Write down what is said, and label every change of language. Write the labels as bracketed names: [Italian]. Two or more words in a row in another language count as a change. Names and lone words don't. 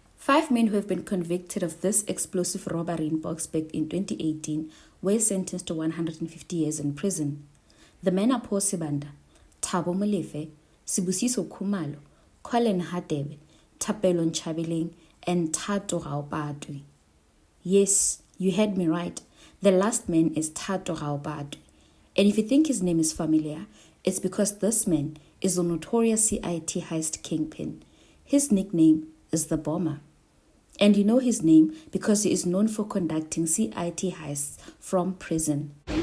[English] 5 men who have been convicted of this explosive robbery in Boksburg in 2018 were sentenced to 150 years in prison. The men are Paul Sibanda, Thabo Molefe, Sibusiso Khumalo, Colin Hadebe, Thapelo Nchabeleng, and Thato Gaopatwe. Yes, you heard me right. The last man is Thato Gaopatwe. And if you think his name is familiar, it's because this man is the notorious CIT heist Kingpin. His nickname is the Bomber. And you know his name because he is known for conducting CIT heists from prison.